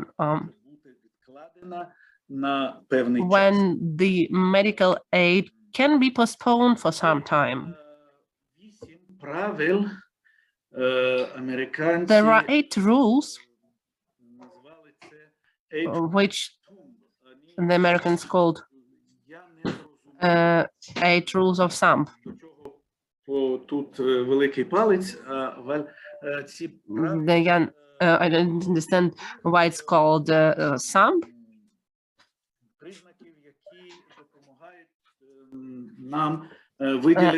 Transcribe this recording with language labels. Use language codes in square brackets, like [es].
[uk] бути відкладена на певний час. [en] When the medical aid can be postponed for some time. [uk] 8 правил американці [en] There are 8 rules, [uk] назвали це [en] which the Americans called [uk] Я не зрозумів, [en] 8 rules of thumb. [uk] до чого тут великий палець, ці правила [en] Again, I don't understand why it's called thumb. [uk] признаків, які допомагають нам виділити